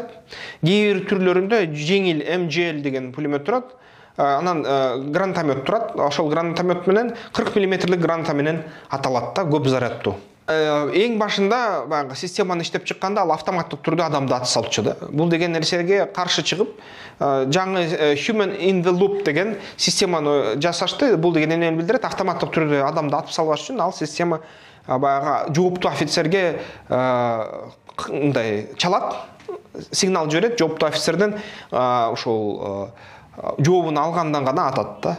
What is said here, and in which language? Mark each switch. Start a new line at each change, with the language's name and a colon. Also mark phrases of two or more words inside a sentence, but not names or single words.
Kyrgyz: Кээ бир түрлөрүндө жеңил МЖЛ деген пулемет турат. Анан гранатомет турат. Ошол гранатомет менен 40 мм граната менен аталат да, көп зарядтуу. Эң башында баягы системаны иштеп чыкканда ал автоматтык түрдө адамды аты салчу да. Бул деген нерсеге каршы чыгып, жаңы
English: human in the loop
Kyrgyz: деген системаны жасашты. Бул деген эмнени билдирет? Автоматтык түрдө адамды атып салбаш үчүн ал система баягы жооптуу офицерге мындай чалат, сигнал жиберет, жооптуу офицерден ошол жообун алгандан гана атат да.